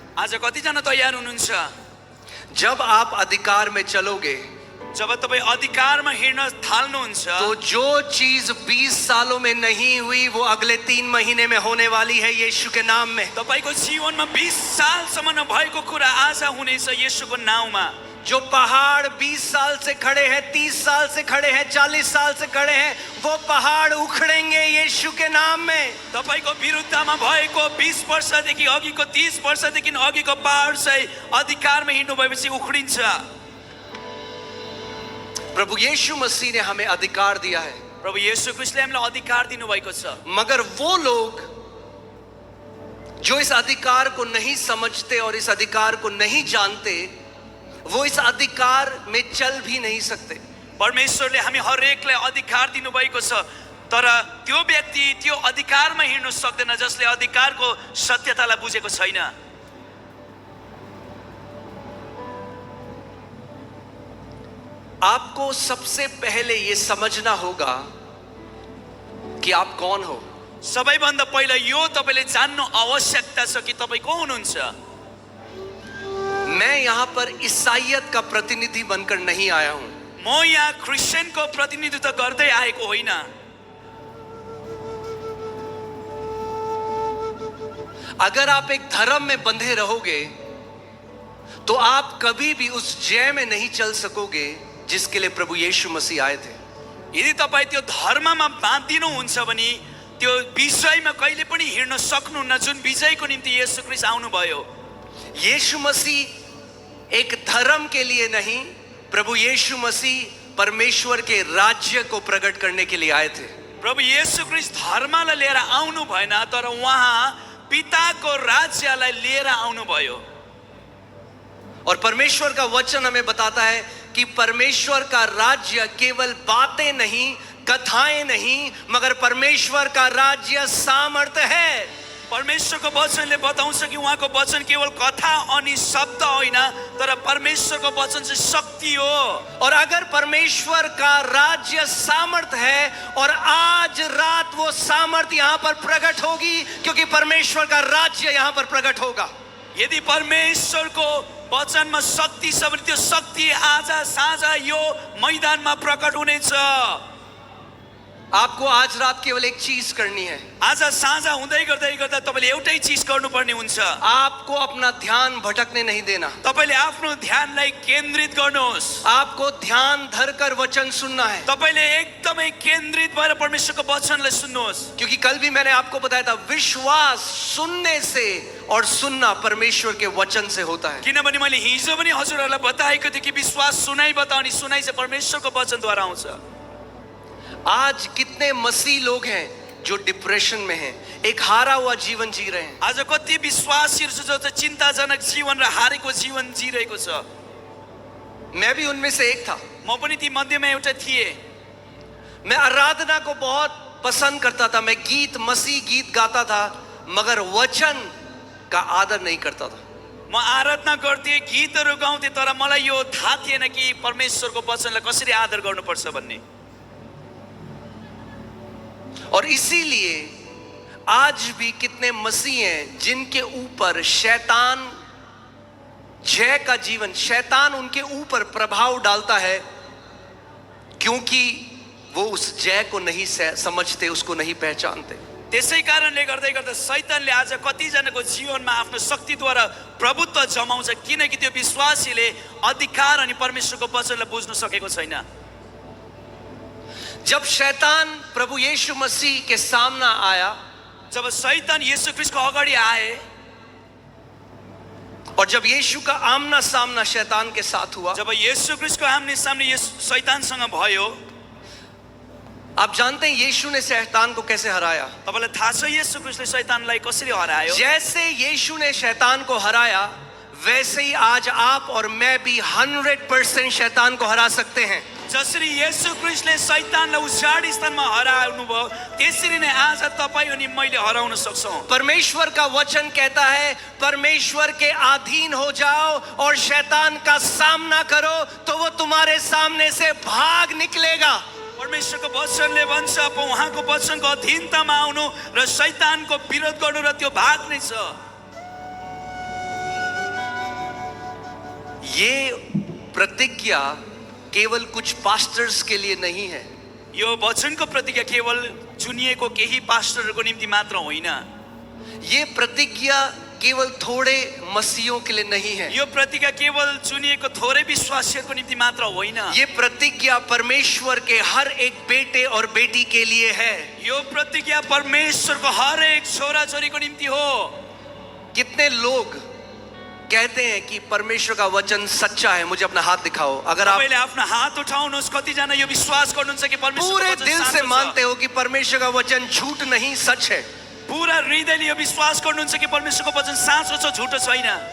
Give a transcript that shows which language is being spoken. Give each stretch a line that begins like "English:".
Nepali: आज कतिजना तयार हुनुहुन्छ?
Hindi: जब आप अधिकार में चलोगे
Nepali: जब तपाईँ अधिकारमा हिँड्न थाल्नुहुन्छ
Hindi: तो जो चीज 20 सालों में नहीं हुई वो अगले 3 महीने में होने वाली है यीशु के नाम में।
Nepali: तपाईको जीवनमा 20 सालसम्म नभएको कुरा आज हुनेछ येशूको नाउँमा।
Hindi: जो पहाड़ 20 साल से खड़े हैं, 30 साल से खड़े हैं, 40 साल से खड़े हैं, वो पहाड़ उखड़ेंगे यीशु के नाम में।
Nepali: तपाईको विरुद्धमा भएको 20 वर्षदेखि अघिको 30 वर्षदेखि अघिको पहाड चाहिँ अधिकारमा हिँड्नु भएपछि उखडिन्छ।
Hindi: प्रभु यीशु मसीह ने हमें अधिकार दिया है,
Nepali: प्रभु येशू ख्रीष्टले हामीलाई अधिकार दिनुभएको छ।
Hindi: मगर वो लोग जो इस अधिकार को नहीं समझते और इस अधिकार को नहीं जानते वो इस अधिकार में चल भी नहीं सकते।
Nepali: परमेश्वरले हामी हरेकलाई अधिकार दिनुभएको छ, तर त्यो व्यक्ति त्यो अधिकारमा हिँड्न सक्दैन जसले अधिकारको सत्यतालाई बुझेको छैन।
Hindi: आपको सबसे पहले ये समझना होगा कि आप कौन हो।
Nepali: सबैभन्दा पहिला यो तपाईले जान्नु आवश्यकता छ कि तपाई को हुनुहुन्छ।
Hindi: मैं यहाँ पर ईसाईयत का प्रतिनिधि बनकर नहीं आया हूं।
Nepali: म यहाँ क्रिश्चियनको प्रतिनिधित्व गर्दै आएको होइन।
Hindi: अगर आप एक धर्म में बंधे रहोगे तो आप कभी भी उस जय में नहीं चल सकोगे जिसके लिए प्रभु यीशु मसीह आए थे।
Nepali: यदि तपाई त्यो धर्ममा बाँधिनु हुन्छ भने त्यो विजयमा कहिले पनि हिँड्न सक्नुहुन्न जुन विजयको निम्ति येशू ख्रीष्ट आउनुभयो।
Hindi: यीशु मसीह एक धर्म के लिए नहीं, प्रभु यीशु मसीह परमेश्वर के राज्य को प्रकट करने के लिए आए थे।
Nepali: प्रभु येशू ख्रीष्ट धर्मलाई लिएर आउनु भएन, तर उहाँ पिताको राज्यलाई लिएर आउनुभयो।
Hindi: और परमेश्वर का वचन हमें बताता है कि परमेश्वर का राज्य केवल बातें नहीं, कथाएं नहीं, मगर परमेश्वर का राज्य सामर्थ्य है।
Nepali: परमेश्वरको वचनले बताउँछ कि उहाँको वचन केवल कथा अनि शब्द होइन, तर परमेश्वरको वचन चाहिँ शक्ति हो।
Hindi: और अगर परमेश्वर का राज्य सामर्थ्य है और आज रात वो सामर्थ्य यहाँ पर प्रकट होगी, क्योंकि परमेश्वर का राज्य यहाँ पर प्रकट होगा।
Nepali: यदि परमेश्वरको वचनमा शक्ति छ भने त्यो शक्ति आज साँझ यो मैदानमा प्रकट हुनेछ।
Hindi: आपको आज रात केवल एक चीज करनी है।
Nepali: आज साँझ हुँदै गर्दै गर्दा तपाईले एउटै चीज गर्नुपर्ने हुन्छ।
Hindi: आपको अपना ध्यान भटकने नहीं देना।
Nepali: तपाईले आफ्नो ध्यानलाई केन्द्रित गर्नुहोस्।
Hindi: आपको ध्यान धरकर वचन सुनना है।
Nepali: तपाईले एकदमै केन्द्रित भएर परमेश्वरको वचनलाई सुन्नुहोस्।
Hindi: क्योंकि कल भी मैंने आपको बताया था, विश्वास सुनने से और सुनना परमेश्वर के वचन से होता है।
Nepali: किनभने मैले हिजो पनि हजुरहरूलाई बताएको थिएँ कि विश्वास सुनाइबाट अनि सुनाइ चाहिँ परमेश्वरको वचनद्वारा आउँछ।
Hindi: आज कितने मसीह लोग हैं जो डिप्रेशन में हैं, एक हारा हुआ जीवन जी रहे हैं।
Nepali: आज कति विश्वासीहरू छ जो चाहिँ चिन्ताजनक जीवन र हारेको जीवन जिरहेको छ।
Hindi: मैं भी उनमें से एक था।
Nepali: म पनि ती मध्येमा एउटा थिएँ।
Hindi: मैं आराधना को बहुत पसंद करता था, मैं गीत, मसीह गीत गाता था, मगर वचन का आदर नहीं करता था।
Nepali: म आराधना गर्थेँ, गीतहरू गाउँथेँ, तर मलाई यो थाहा थिएन कि परमेश्वरको वचनलाई कसरी आदर गर्नुपर्छ भन्ने।
Hindi: और इसीलिए आज भी कितने मसीह हैं जिनके ऊपर शैतान जय का जीवन, शैतान उनके ऊपर प्रभाव डालता है, क्योंकि वो उस जय को नहीं समझते, उसको नहीं पहचानते।
Nepali: त्यसै कारणले गर्दै गर्दा शैतानले आज कतिजनाको जीवनमा आफ्नो शक्तिद्वारा प्रभुत्व जमाउँछ, किनकि त्यो विश्वासीले अधिकार अनि परमेश्वरको वचनलाई बुझ्न सकेको छैन।
Hindi: जब शैतान प्रभु यीशु मसीह के सामने आया,
Nepali: जब शैतान येशू ख्रीष्टको अगाडि आए
Hindi: और जब यीशु का आमना सामना शैतान के साथ हुआ,
Nepali: जब येशू ख्रीष्टको आमने सामने शैतानसँग भयो,
Hindi: आप जानते हैं यीशु ने शैतान को कैसे हराया।
Nepali: तपाईलाई थाहा छ येशू ख्रीष्टले शैतानलाई कसरी हरायो।
Hindi: जैसे यीशु ने शैतान को हराया, वैसे ही आज आप और मैं भी 100% शैतान को हरा सकते हैं।
Nepali: जसरी येशू ख्रीष्टले शैतानलाई उजाड स्थानमा हराउनु भयो त्यसरी नै आज तपाईं अनि मैले हराउन सक्छौं।
Hindi: परमेश्वर का वचन कहता है परमेश्वर के अधीन हो जाओ और शैतान का सामना करो तो वो तुम्हारे सामने से भाग निकलेगा।
Nepali: परमेश्वरको वचनले भन्छ उहाँको वचनको अधीनतामा आउनु र शैतानको विरोध गर्नु र त्यो भाग्ने छ।
Hindi: ये प्रतिज्ञा केवल कुछ पास्टर्स के लिए नहीं है।
Nepali: यो वचनको प्रतिज्ञा केवल चुनिएको केही पास्टरहरूको निम्ति मात्र होइन।
Hindi: ये प्रतिज्ञा केवल थोड़े मसीहों के लिए नहीं है।
Nepali: यो प्रतिज्ञा केवल चुनिएको थोरै विश्वासीहरूको निम्ति मात्र होइन।
Hindi: ये प्रतिज्ञा परमेश्वर के हर एक बेटे और बेटी के लिए है।
Nepali: यो प्रतिज्ञा परमेश्वरको हरेक छोराछोरीको निम्ति हो।
Hindi: कितने लोग कहते हैं कि परमेश्वर का वचन सच्चा है, मुझे अपना हाथ दिखाओ। अगर आप
Nepali: तपाईले आफ्नो हात उठाउनुहोस्, कतिजना यो विश्वास गर्नुहुन्छ कि परमेश्वरको
Hindi: पूरे
Nepali: वचन
Hindi: दिल से
Nepali: साँचो छ?
Hindi: मानते हो कि परमेश्वर का वचन झूठ नहीं सच है,
Nepali: पूरा हृदयले यो विश्वास गर्नुहुन्छ कि परमेश्वरको वचन साँचो छ, झुटो छैन,